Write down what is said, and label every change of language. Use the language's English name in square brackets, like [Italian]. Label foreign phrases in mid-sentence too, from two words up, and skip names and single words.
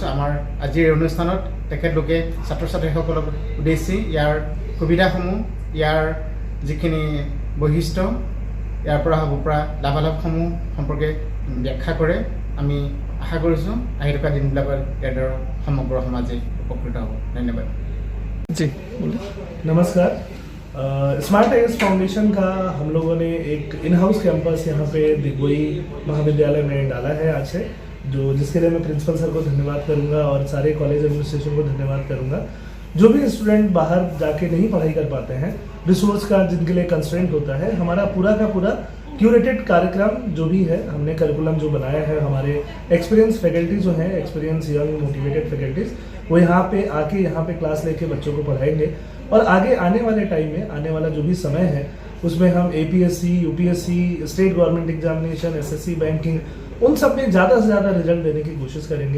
[Assamese] আমাৰ আজিৰ এই অনুষ্ঠানত তেখেতলোকে ছাত্ৰ ছাত্ৰীসকলক উদ্দেশ্যি ইয়াৰ সুবিধাসমূহ, ইয়াৰ যিখিনি বৈশিষ্ট্য, ইয়াৰ পৰা হ'ব পৰা লাভালাভসমূহ সম্পৰ্কে ব্যাখ্যা কৰে। আমি আশা কৰিছোঁ আহি থকা দিনবিলাকত ইয়াৰ দ্বাৰা সমগ্ৰ সমাজে উপকৃত হ'ব। ধন্যবাদ। [Hindi] जी नमस्कार। स्मार्ट IAS फाउंडेशन का हम लोगों ने एक [English] in house campus [Hindi] यहाँ पे दिगबई महाविद्यालय में डाला है आज से, जिसके लिए मैं [English] principal sir [Hindi] को धन्यवाद करूँगा और सारे [English] college administration [Hindi] को धन्यवाद करूँगा। जो भी स्टूडेंट बाहर जाके नहीं पढ़ाई कर पाते हैं, रिसोर्स का जिनके लिए कंस्ट्रेंट होता है, हमारा पूरा का पूरा क्यूरेटेड कार्यक्रम जो भी है, हमने करिकुलम जो बनाया है, हमारे [English] experience faculty [Hindi] जो हैं, [English] experience young motivated faculties, [Hindi] वो यहाँ पे आके यहाँ पे क्लास लेके बच्चों को पढ़ाएंगे और आगे आने वाले टाइम में, आने वाला जो भी समय है, उसमें हम APSC, UPSC, [English] state government examination, [Hindi] SSC बैंकिंग, उन सब में ज़्यादा से ज़्यादा रिजल्ट देने की कोशिश करेंगे।